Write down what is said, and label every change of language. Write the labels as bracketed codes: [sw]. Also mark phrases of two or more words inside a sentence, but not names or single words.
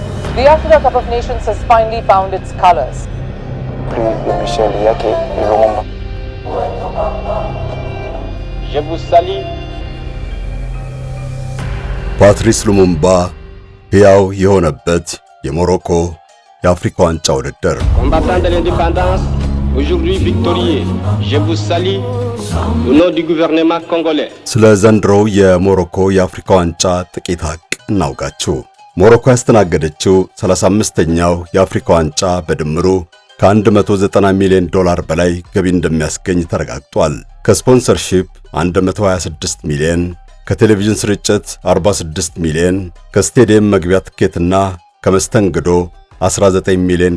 [en] The Africa Cup of Nations has finally found its colors. [fr] Je vous salue. [am] ፓትሪስ ሉሙምባ ሕያው የሆነበት የሞሮኮ የአፍሪካ ዋንጫ ውድድር [fr] Combattant de l'indépendance, aujourd'hui victorieux, je vous salue au nom du gouvernement congolais. [am] ስለ ዘንድሮው የሞሮኮ የአፍሪካ ዋንጫ ጥቂት ሀቅ እናውጋችሁ። ሞሮኮ ያስተናገደችው 35ኛው የአፍሪካ ዋንጫ በድምሩ ከ190 ሚሊዮን ዶላር በላይ ገቢ እንደሚያስገኝ ተረጋግጧል። ከስፖንሰርሺፕ 126 ሚሊዮን፣ ከቴሌቪዥን ስርጭት 46 ሚሊዮን፣ ከስቴዲየም መግቢያ ትኬትና ከመስተንግዶ 19 ሚሊዮን